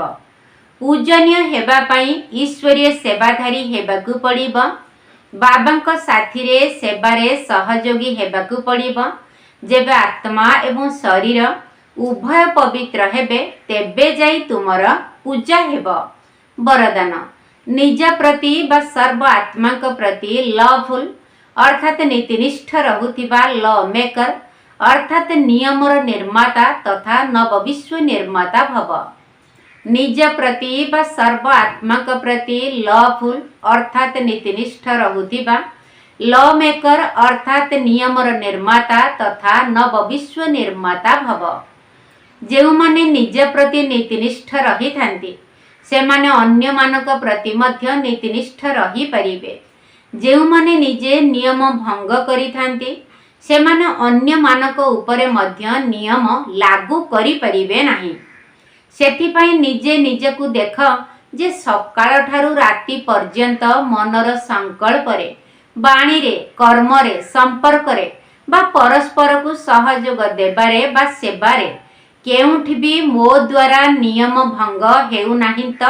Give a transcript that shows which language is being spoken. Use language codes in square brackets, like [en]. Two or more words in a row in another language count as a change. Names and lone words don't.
[or] ପୂଜନୀୟ ହେବା ପାଇଁ ଈଶ୍ୱରୀୟ ସେବାଧାରୀ ହେବାକୁ ପଡ଼ିବ। ବାବାଙ୍କ ସାଥୀ ରେ ସେବାରେ ସହଯୋଗୀ ହେବାକୁ ପଡ଼ିବ। ଯେବେ ଆତ୍ମା ଏବଂ ଶରୀର ଉଭୟ ପବିତ୍ର ହେବେ ତେବେ ଯାଇ ତୁମର ପୂଜା ହେବ। ବରଦାନ, ନିଜ ପ୍ରତି ବା ସର୍ବ ଆତ୍ମା ପ୍ରତି ଲଫୁଲ ଅର୍ଥାତ ନୀତିନିଷ୍ଠ ରହୁଥିବା [en] law maker [or] ଅର୍ଥାତ ନିୟମର ନିର୍ମାତା ତଥା ନବ ବିଶ୍ୱ ନିର୍ମାତା ଭବ। ନିଜ ପ୍ରତି ବା ସର୍ବ ଆତ୍ମା ପ୍ରତି ଲଫୁଲ ଅର୍ଥାତ ନୀତିନିଷ୍ଠ ରହୁଥିବା [en] law maker [or] ଅର୍ଥାତ ନିୟମର ନିର୍ମାତା ତଥା ନବ ବିଶ୍ୱ ନିର୍ମାତା ଭବ। ଯେଉଁମାନେ ନିଜ ପ୍ରତି ନୀତିନିଷ୍ଠ ରହି ଥାନ୍ତି ସେମାନେ ଅନ୍ୟ ମାନଙ୍କ ପ୍ରତି ମଧ୍ୟ ନୀତିନିଷ୍ଠ ରହି ପାରିବେ। ଯେଉଁମାନେ ନିଜେ ନିୟମ ଭଙ୍ଗ କରି ଥାନ୍ତି ସେମାନେ ଅନ୍ୟମାନଙ୍କ ଉପରେ ମଧ୍ୟ ନିୟମ ଲାଗୁ କରିପାରିବେ ନାହିଁ। ସେଥିପାଇଁ ନିଜେ ନିଜକୁ ଦେଖ ଯେ ସକାଳଠାରୁ ରାତି ପର୍ଯ୍ୟନ୍ତ ମନର ସଂକଳ୍ପରେ, ବାଣୀରେ, କର୍ମରେ, ସମ୍ପର୍କରେ ବା ପରସ୍ପରକୁ ସହଯୋଗ ଦେବାରେ ବା ସେବାରେ କେଉଁଠି ବି ମୋ ଦ୍ୱାରା ନିୟମ ଭଙ୍ଗ ହେଉନାହିଁ ତ?